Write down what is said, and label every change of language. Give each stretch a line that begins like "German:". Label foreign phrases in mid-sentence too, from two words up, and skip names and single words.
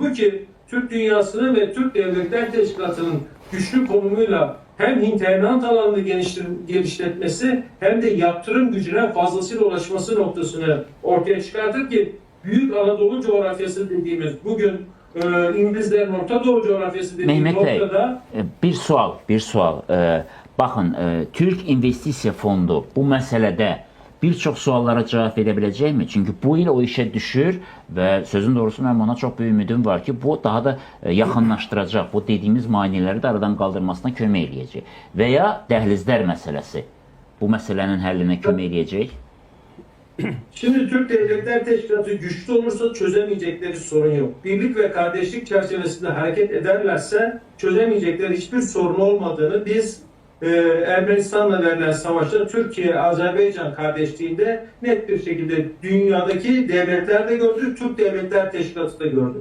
Turkish: Bu ki Türk dünyasının ve Türk Devletler Teşkilatı'nın güçlü konumuyla hem hinterland alanını genişletmesi hem de yaptırım gücüne fazlasıyla ulaşması noktasını ortaya çıkartır ki Büyük Anadolu coğrafyası dediğimiz bugün İngilizlerin Orta Doğu coğrafyası dediğimiz Mehmet noktada
Azerbaijani: Bey, bir sual. Baxın, Türk İnvestisiya Fondu bu məsələdə bir çox suallara cavab verə biləcəkmi? Çünki bu il o işə düşür və sözün doğrusu mənim ona çox böyük ümidim var ki, bu daha da yaxınlaşdıracaq, bu dediyimiz maneələri də aradan qaldırmasına kömək eləyəcək. Və ya dəhlizlər məsələsi bu məsələnin həllinə kömək eləyəcək.
Turkish: Şimdi Türk Devletler Teşkilatı güçlü olursa çözemeyecekleri sorun yok. Birlik ve kardeşlik çerçevesinde hareket ederlerse çözemeyecekleri hiçbir sorun olmadığını biz Ermenistan'la verilen savaşta Türkiye-Azerbaycan kardeşliğinde net bir şekilde dünyadaki devletler de gördü, Türk Devletler Teşkilatı da gördü.